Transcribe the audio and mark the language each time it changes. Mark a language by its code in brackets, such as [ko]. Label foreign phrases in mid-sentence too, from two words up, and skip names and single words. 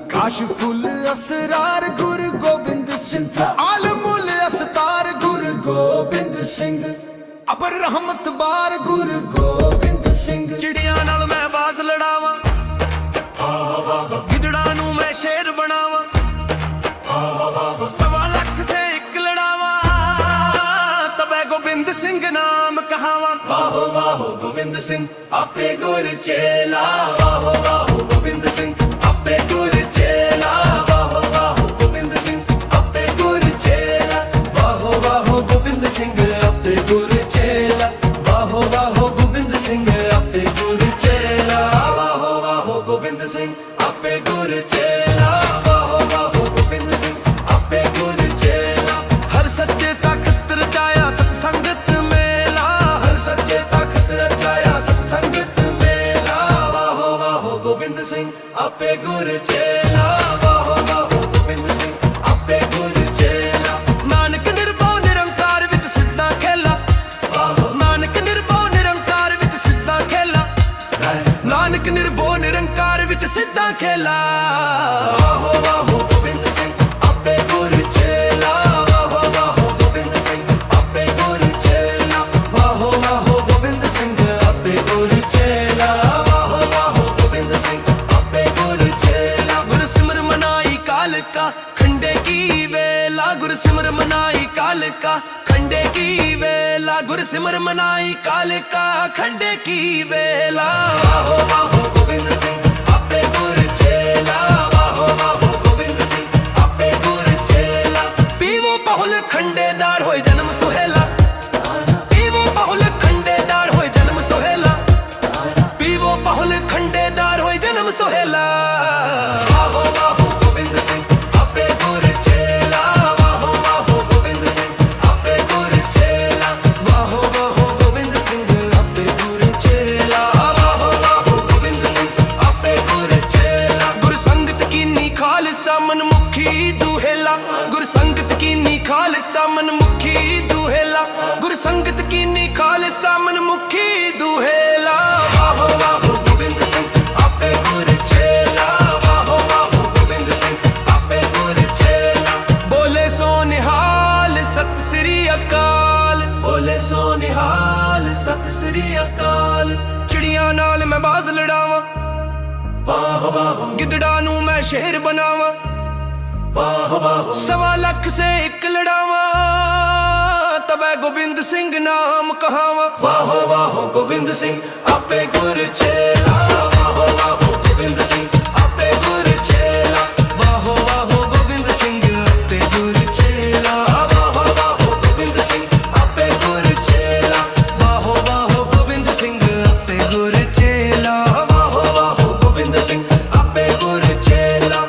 [fa] کاشف‌الاسرار گرو گوبند سنگھ عالم‌الاستار گرو گوبند سنگھ ابر رحمت بار گرو گوبند سنگھ. [pa] ਚਿੜੀਆਂ ਨਾਲ ਮੈਂ ਬਾਜ਼ ਲੜਾਵਾਂ, ਗਿੱਦੜਾਂ ਨੂੰ ਮੈਂ ਸ਼ੇਰ ਬਣਾਵਾਂ, ਸਵਾ ਲੱਖ ਸੇ ਏਕ ਲੜਾਵਾਂ, ਤਬੈ ਗੋਬਿੰਦ ਸਿੰਘ ਨਾਮ ਕਹਾਵਾਂ। ਵਾਹੋ ਵਾਹੋ ਗੋਬਿੰਦ ਸਿੰਘ ਆਪੇ ਗੁਰ ਚੇਲਾ, ਵਾਹੋ ਵਾਹੋ ਗੋਬਿੰਦ ਸਿੰਘ ਆਪੇ ਗੁਰ ਚੇਲਾ, ਵਾਹੋ ਵਾਹੋ ਗੋਬਿੰਦ ਸਿੰਘ ਆਪੇ ਗੁਰ ਚੇਲਾ, ਵਾਹੋ ਵਾਹੋ ਗੋਬਿੰਦ ਸਿੰਘ ਆਪੇ ਗੁਰ ਚੇਲਾ, ਵਾਹੋ ਵਾਹੋ ਗੋਬਿੰਦ ਸਿੰਘ ਆਪੇ ਗੁਰ ਚੇਲਾ, ਵਾਹੋ ਵਾਹੋ ਗੋਬਿੰਦ ਸਿੰਘ ਆਪੇ ਗੁਰ ਚੇਲਾ, ਵਾਹੋ ਵਾਹੋ ਗੋਬਿੰਦ ਸਿੰਘ ਆਪੇ ਗੁਰ ਚੇਲਾ। ਹਰ ਸੱਚੇ ਤਾਕਤ ਰਚਾਇਆ ਸਤਸੰਗਤ ਮੇਲਾ, ਹਰ ਸੱਚੇ ਤਾਕਤ ਰਚਾਇਆ ਸਤਸੰਗਤ ਮੇਲਾ, ਵਾਹੋ ਵਾਹੋ ਗੋਬਿੰਦ ਸਿੰਘ ਆਪੇ ਗੁਰ ਚੇਲਾ, ਵਾਹੋ ਵਾਹੋ ਗੋਬਿੰਦ ਸਿੰਘ ਆਪੇ ਗੁਰ ਚੇਲਾ। ਨਾਨਕ ਨਿਰਭਵ ਨਿਰੰਕਾਰ ਵਿਚ ਸਿੱਧਾ ਖੇਲਾ, ਨਾਨਕ ਨਿਰਭਵ ਨਿਰੰਕਾਰ ਵਿਚ ਸਿੱਧਾ ਖੇਲਾ, ਨਾਨਕ ਨਿਰਭਵ ਨਿਰੰਕਾਰ ਵਿਚ ਸਿੱਧਾ ਖੇਲਾ। ਵਾਹੋ ਵਾਹੋ ਗੋਬਿੰਦ ਸਿੰਘ ਆਪੇ ਗੁਰ ਚੇਲਾ, ਵਾਹੋ ਵਾਹੋ ਗੋਬਿੰਦ ਸਿੰਘ ਆਪੇ ਗੁਰ ਚੇਲਾ, ਵਾਹੋ ਵਾਹੋ ਗੋਬਿੰਦ ਸਿੰਘ ਆਪੇ ਗੁਰ ਚੇਲਾ, ਵਾਹੋ ਵਾਹੋ ਗੋਬਿੰਦ ਸਿੰਘ ਆਪੇ ਗੁਰ ਚੇਲਾ। ਗੁਰ ਸਿਮਰ ਮਨਾਈ ਕਾਲ ਕਾ ਖੰਡੇ ਕੀ ਵੇਲਾ, ਗੁਰ ਸਿਮਰ ਮਨਾਈ ਕਾਲ ਕਾ ਖੰਡੇ ਕੀ ਵੇਲਾ, ਗੁਰ ਸਿਮਰ ਮਨਾਈ ਕਾਲ ਕਾ ਖੰਡੇ ਕੀ ਵੇਲਾ। ਵਾਹੋ ਵਾਹੋ ਗੋਬਿੰਦ ਸਿੰਘ ਆਪੇ ਗੁਰ ਚੇਲਾ, ਵਾਹੋ ਵਾਹੋ ਗੋਬਿੰਦ ਸਿੰਘ ਆਪੇ ਗੁਰ ਚੇਲਾ। ਪੀਵੋ ਬਹੁਲ ਖੰਡੇਧਾਰ ਹੋਏ ਜਨਮ ਸੁਹੇਲਾ, ਪੀਵੋ ਬਹੁਲ ਖੰਡੇਧਾਰ ਹੋਏ ਜਨਮ ਸੁਹੇਲਾ, ਪੀਵੋ ਬਹੁਲ ਖੰਡੇਧਾਰ ਹੋਏ ਜਨਮ ਸੁਹੇਲਾ। ਵਾਹੋ ਵਾਹੋ ਗੋਬਿੰਦ ਸਿੰਘ ਆਪੇ ਗੁਰ ਚੇਲਾ, ਵਾਹੋ ਵਾਹੋ ਗੋਬਿੰਦ ਸਿੰਘ ਆਪੇ ਗੁਰ ਚੇਲਾ, ਵਾਹੋ ਵਾਹੋ ਗੋਬਿੰਦ ਸਿੰਘ ਆਪੇ ਗੁਰ ਚੇਲਾ, ਵਾਹੋ ਵਾਹੋ ਗੋਬਿੰਦ ਸਿੰਘ ਆਪੇ ਗੁਰ ਚੇਲਾ। ਗੁਰ ਸੰਗਤ ਕੀਨੀ ਖ਼ਾਲਸਾ ਮਨਮੁਖੀ ਦੁਹੇਲਾ, ਗੁਰ ਸੰਗਤ ਕੀਨੀ ਖ਼ਾਲਸਾ ਮਨਮੁਖੀ ਦੁਹੇਲਾ, ਗੁਰ ਸੰਗਤ ਕੀਨੀ ਖ਼ਾਲਸਾ ਮਨਮੁਖੀ ਦੁਹੇਲਾ। ਵਾਹੋ ਵਾਹੋ ਗੋਬਿੰਦ ਸਿੰਘ ਆਪੇ ਗੁਰ ਚੇਲਾ, ਵਾਹੋ ਵਾਹੋ ਗੋਬਿੰਦ ਸਿੰਘ ਆਪੇ ਗੁਰ ਚੇਲਾ। ਬੋਲੇ ਸੋ ਨਿਹਾਲ ਸਤਿ ਸ੍ਰੀ ਅਕਾਲ, ਬੋਲੇ ਸੋ ਨਿਹਾਲ ਸਤਿ ਸ੍ਰੀ ਅਕਾਲ। ਚਿੜੀਆਂ ਨਾਲ ਮੈਂ ਬਾਜ਼ ਲੜਾਵਾਂ, ਵਾਹ ਵਾਹ ਗਿੱਦੜਾਂ ਨੂੰ ਮੈਂ ਸ਼ੇਰ ਬਣਾਵਾਂ, ਵਾਹ ਵਾਹ ਸਵਾ ਲੱਖ ਸੇ ਏਕ ਲੜਾਵਾਂ, ਤਬੈ ਗੋਬਿੰਦ ਸਿੰਘ ਨਾਮ ਕਹਾਵਾਂ। ਵਾਹ ਵਾਹ ਗੋਬਿੰਦ ਸਿੰਘ ਆਪੇ ਗੁਰ ਚੇਲਾ, ਵਾਹ ਵਾਹ ਗੋਬਿੰਦ ਸਿੰਘ ਆਪੇ ਗੁਰ ਚੇਲਾ, ਵਾਹ ਵਾਹ ਗੋਬਿੰਦ ਸਿੰਘ ਆਪੇ ਗੁਰ ਚੇਲਾ, ਵਾਹ ਵਾਹ ਗੋਬਿੰਦ ਸਿੰਘ ਆਪੇ ਗੁਰ ਚੇਲਾ, ਵਾਹ ਵਾਹ ਗੋਬਿੰਦ ਸਿੰਘ ਆਪੇ ਗੁਰ ਚੇਲਾ, ਵਾਹ ਵਾਹ ਗੋਬਿੰਦ ਸਿੰਘ ਆਪੇ ਗੁਰ ਚੇਲਾ।